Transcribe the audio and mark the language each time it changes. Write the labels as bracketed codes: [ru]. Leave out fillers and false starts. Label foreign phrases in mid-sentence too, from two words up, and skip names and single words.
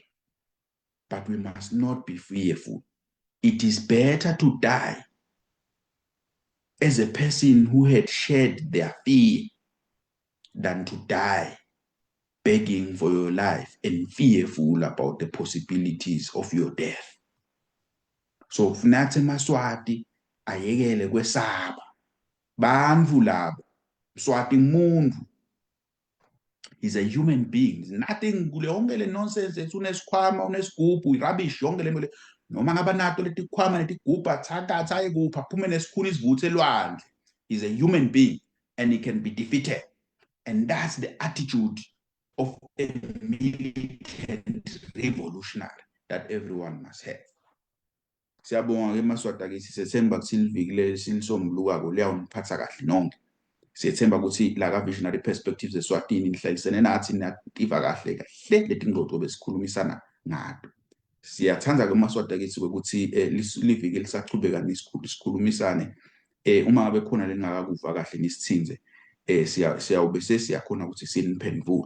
[en] But we must not be fearful. It is better to die as a person who had shared their fear than to die begging for your life and fearful about the possibilities of your death. [ss] So kufuneka emaswati ayekele kwesaba. Bantu labo, Mswati ngumuntu. [en] He's a human being. [ss] Nothing kule yonke le nonsense ethi unesikhwama, unesigubhu, rubbish yonke le mole. Noma ngaba nato letikhwama netigubhu athakatha ayekupha aphume nesikhuni isivuthe elwandle. [en] He's a human being and he can be defeated. And that's the attitude of a militant revolutionary that everyone must have. [ss] Siyabonga ke maswati akithi, sethemba ukuthi siliviki silisombulukako liyawuniphatha kahle nonke. Siyethemba ukuthi la ka [en] visionary perspectives [ss] eSwatini nihlalisene nathi nativa kahle letingxoxo besikhulumisana ngato. Siyathanda ke maswati akithi ukuthi liviki lisachubeka nisikhulumisane uma ngabe khona lengakakuva kahle nisithinze siyawube sesiyakhona ukuthi siniphendule.